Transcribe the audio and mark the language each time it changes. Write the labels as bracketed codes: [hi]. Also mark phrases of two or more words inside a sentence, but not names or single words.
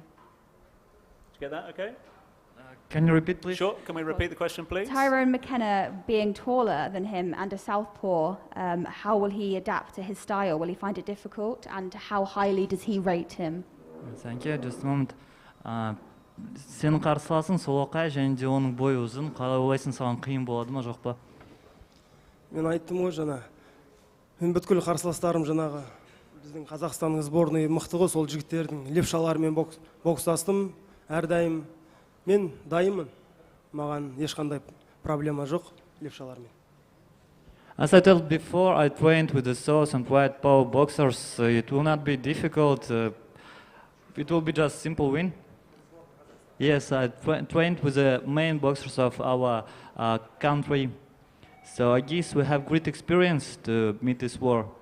[en] Did you get that okay? Can you repeat, please? Sure. Can we repeat the question, please? Tyrone McKenna being taller than him and a southpaw, how will he adapt to his style? Will he find it difficult, and how highly does he rate him? Thank you. Just a moment. [kk] Сенің қарсыласың солақай және де оның бойы ұзын. Қалай ойлайсың, саған қиын болады ма, жоқ па? Мен айттым ғой жаңа, мен бүткіл қарсыластарым жаңағы біздің Қазақстанның сборной мықты ғой, сол жігіттердің левшаларымен бокстастым, әрдайым мен дайынмын, маған ешқандай проблема жоқ левшалармен. [en] As I told before, I trained with the South and White Power boxers. It will not be difficult. It will be just simple win. Yes, I trained with the main boxers of our country. So I guess we have great experience to meet this war.